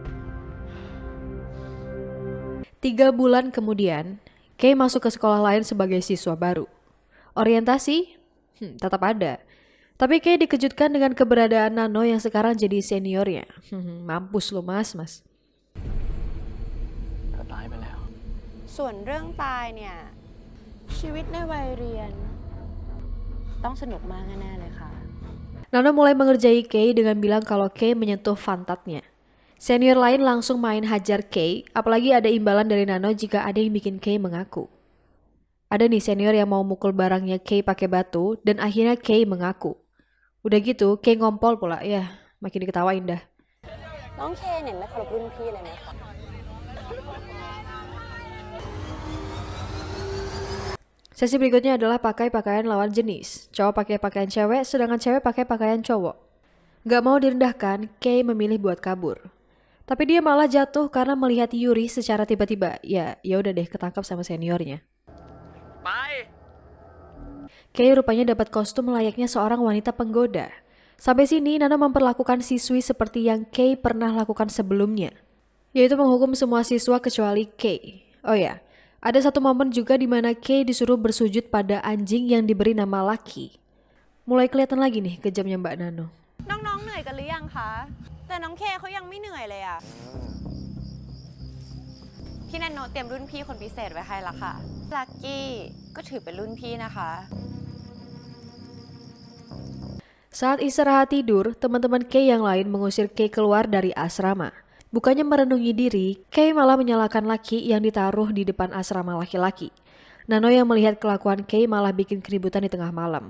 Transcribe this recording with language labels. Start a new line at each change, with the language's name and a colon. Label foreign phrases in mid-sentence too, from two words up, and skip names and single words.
Indonesian: 3 bulan kemudian, Kay masuk ke sekolah lain sebagai siswa baru. Orientasi? Tetap ada. Tapi Kay dikejutkan dengan keberadaan Nano yang sekarang jadi seniornya. Mampus lo mas.
Thai: ก็ตายไปแล้ว ๆส่วนเรื่องตายเนี่ยชีวิตในวัยเรียน ต้องสนุกมากแน่ๆเลยค่ะ
Indonesian: Nano mulai mengerjai Kay dengan bilang kalau Kay menyentuh pantatnya. Senior lain langsung main hajar Kay, apalagi ada imbalan dari Nano jika ada yang bikin Kay mengaku. Ada nih senior yang mau mukul barangnya Kay pakai batu dan akhirnya Kay mengaku. Udah gitu, Kay ngompol pula. Ya, makin diketawain dah.
Thai: น้องเคเนี่ยไม่เคารพรุ่นพี่เลยไหมคะ
Indonesian: Sesi berikutnya adalah pakai pakaian lawan jenis. Cowok pakai pakaian cewek, sedangkan cewek pakai pakaian cowok. Gak mau direndahkan, Kay memilih buat kabur. Tapi dia malah jatuh karena melihat Yuri secara tiba-tiba. Ya udah deh, ketangkap sama seniornya. Kay rupanya dapat kostum layaknya seorang wanita penggoda. Sampai sini Nano memperlakukan siswi seperti yang Kay pernah lakukan sebelumnya, yaitu menghukum semua siswa kecuali Kay. Oh ya, ada satu momen juga di mana Kay disuruh bersujud pada anjing yang diberi nama Lucky. Mulai kelihatan lagi nih kejamnya Mbak Nano.
Thai: น้องๆเหนื่อยกันหรือยังคะแต่น้องเคเขายังไม่เหนื่อยเลยอะพี่นันโนเตรียมรุ่นพี่คนพิเศษไว้ให้ละค่ะลักกี้ก็ถือเป็นรุ่นพี่นะคะ
Indonesian: Saat istirahat tidur, teman-teman Kay yang lain mengusir Kay keluar dari asrama. Bukannya merenungi diri, Kay malah menyalahkan Lucky yang ditaruh di depan asrama laki-laki. Nano yang melihat kelakuan Kay malah bikin keributan di tengah malam.